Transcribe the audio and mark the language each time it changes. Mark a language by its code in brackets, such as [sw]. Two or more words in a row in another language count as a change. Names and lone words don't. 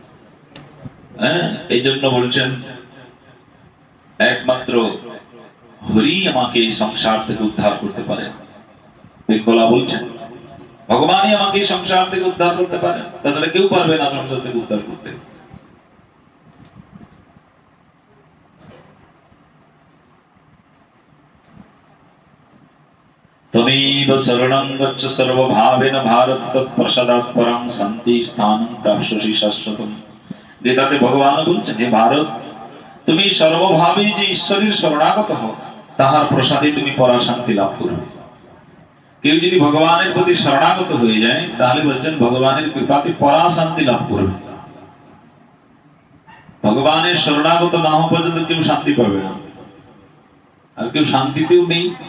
[bn] এই জন্য বলছেন, একমাত্র হরি আমাকে এই সংসার থেকে উদ্ধার করতে পারে। পিঙ্গলা বলছেন, ভগবানই আমাকে এই সংসার থেকে উদ্ধার করতে পারে, তাছাড়া কেউ পারবে না সংসার থেকে উদ্ধার করতে। [sa] त्वमेव शरणं गच्छ सर्वभावेन भारत तत्प्रसादात् परं शान्ति स्थानं प्राप्स्यसि शाश्वतम्। [bn] গীতাতে ভগবান বলছেন, হে ভারত, তুমি সর্বভাবে যে ঈশ্বরের শরণাগত হও, তাহার প্রসাদে তুমি পরা শান্তি লাভ করবে। কেউ যদি ভগবানের প্রতি শরণাগত হয়ে যায়, তাহলে বলছেন ভগবানের কৃপাতে পরা শান্তি লাভ করবে। ভগবানের শরণাগত না হওয়া পর্যন্ত কেউ শান্তি পাবে না, আর কেউ শান্তিতেও নেই।